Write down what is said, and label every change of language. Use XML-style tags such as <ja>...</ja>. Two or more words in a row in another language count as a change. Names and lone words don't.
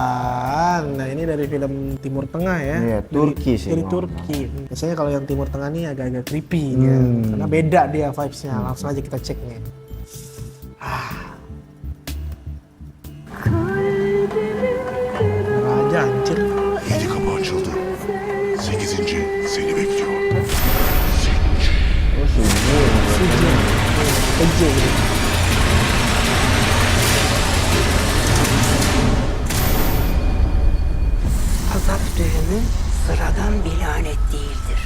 <id>Nah, ini dari film Timur Tengah ya. Iya, Turki sih. Dari Turki. Biasanya kalau yang Timur Tengah nih agak-agak creepy dia. Karena beda dia vibes-nya. Langsung aja kita cek nih. Raja anjir.</id> <tr>7 kapı açıldı. 8. seni bekliyor. Ece. Azap düğümü sıradan bir lanet değildir.</tr>